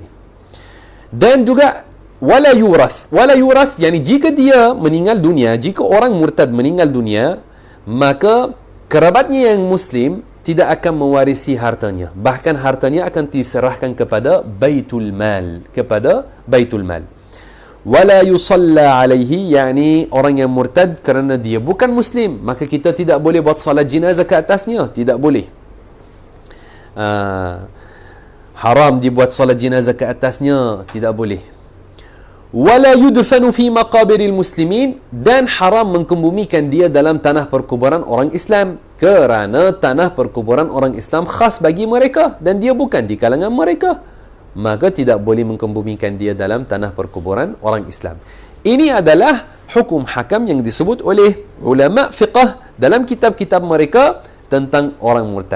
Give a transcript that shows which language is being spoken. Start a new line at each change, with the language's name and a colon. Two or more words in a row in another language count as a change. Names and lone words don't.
Malay: Dan juga
Arabic: ولا يورث,
Malay: yani jika dia meninggal dunia, jika orang murtad meninggal dunia, maka kerabatnya yang muslim tidak akan mewarisi hartanya. Bahkan hartanya akan diserahkan kepada baitul mal,
Arabic: ولا يصلى عليه,
Malay: yakni orang yang murtad kerana dia bukan muslim, maka kita tidak boleh buat solat jenazah ke atasnya, tidak boleh. Haram dibuat solat jenazah ke atasnya, tidak boleh.
Arabic: ولا يدفن في مقابر المسلمين,
Malay: dan haram mengkebumikan dia dalam tanah perkuburan orang Islam, kerana tanah perkuburan orang Islam khas bagi mereka dan dia bukan di kalangan mereka, maka tidak boleh mengkebumikan dia dalam tanah perkuburan orang Islam. Ini adalah hukum hakam yang disebut oleh ulama fiqh dalam kitab-kitab mereka tentang orang murtad.